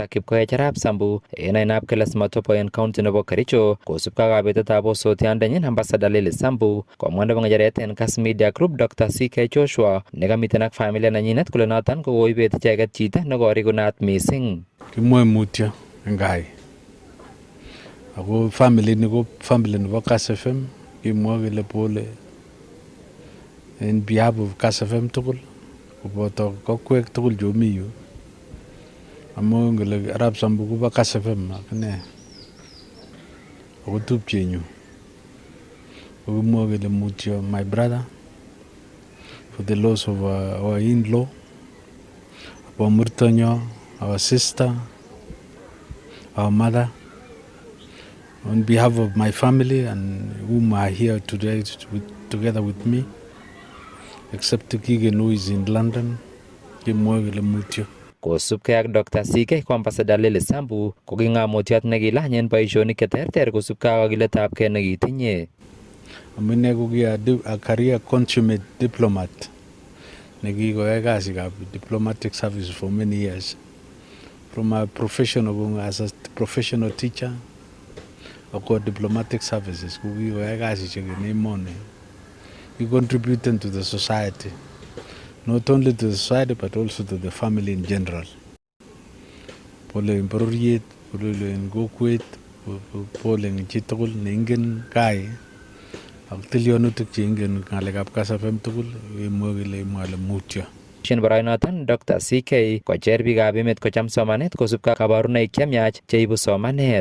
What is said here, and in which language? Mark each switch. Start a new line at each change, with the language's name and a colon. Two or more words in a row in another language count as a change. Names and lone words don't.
Kalenjin: Kipkoech Arap Sambu en Ainop Keles Matobo en county nebo Kericho kosubkei ak kabetetab osotiondenyin Ambassador Lily Sambu, komwa nebo ng'echeret en Kass Media Group Dr. CK Joshua nekamiten ak familia nenyinet kole noton ko koibet icheket chito nekorikunat mising. Kimwoe mutyo en gai ako family nebo Kass FM kimwoe kele pole
English: in behalf of Kass FM
Kalenjin: tugul koboto kokwek tugul chomi yu amu ngele Arap Sambu kobo Kass FM akine ako tupchenyu kokimwoe kele mutyo
English: my brother for the loss of our in-law, our murtonyo, our sister, our mother. On behalf of my family and whom are here today together with me, except Kigen who is in London,
Kalenjin: kimwoe mutyo. Kosubkei ak Dr. CK ko Ambassador Lily Sambu ko king'amotiot nekilany en boisionik cheterter kosubkei ak kakiletabkei nekitinye. Amune ko
English: a career consummate diplomat
Kalenjin: nekikoyai kasikab
English: diplomatic service for many years. From a professional as a professional teacher ako diplomatic services
Kalenjin: ko kikoyai kasisiek en emoni.
English: He contributed to the society, not only to the society but also to the family in general.
Kalenjin: Pole en bororiet, pole en kokwet, pole en chitugul neingen kai ak tilyonutik cheingen ng'alekab Kass FM tugul imwoe kele imwoe mutyo. Shin boroinoton Dr. CK kocher biikab emet kocham somanet kosubkei ak kabarunoik chemiach cheibu somanet.